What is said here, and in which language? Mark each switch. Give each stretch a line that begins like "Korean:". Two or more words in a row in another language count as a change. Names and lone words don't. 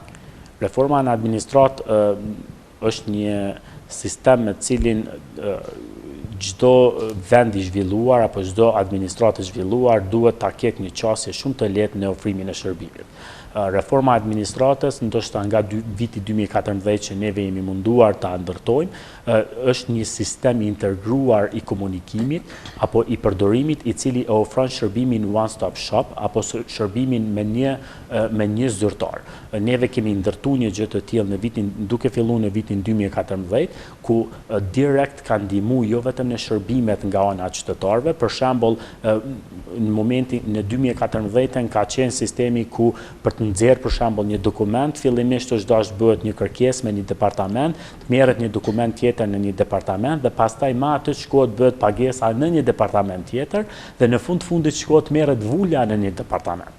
Albanian: Reforma në administrat është një sistem me cilin çdo vend i zhvilluar apo çdo administratë e zhvilluar duhet ta ketë një qasje shumë të lehtë në ofrimin e shërbimit. Reforma e administratës, ndoshta nga viti 2014 që neve jemi munduar ta ndërtojmë, është një sistem i integruar i komunikimit apo i përdorimit i cili e ofron shërbimin
English: one stop shop
Albanian: apo shërbimin me një zyrtar. Neve kemi ndërtuar një gjë të tillë duke filluar në vitin 2014, ku direkt ka ndihmuar jo vetëm në shërbimet nga ana e qytetarëve, për shembull në momentin në 2014 ka qenë sistemi ku për të nxjerrë për shembull një dokument, fillimisht është dashur bëhet një kërkesë me një departament, të merret një dokument tjetër në një departament dhe pastaj me atë shkohet bëhet pagesa në një departament tjetër dhe në fundit shkohet merret vulja në një departament.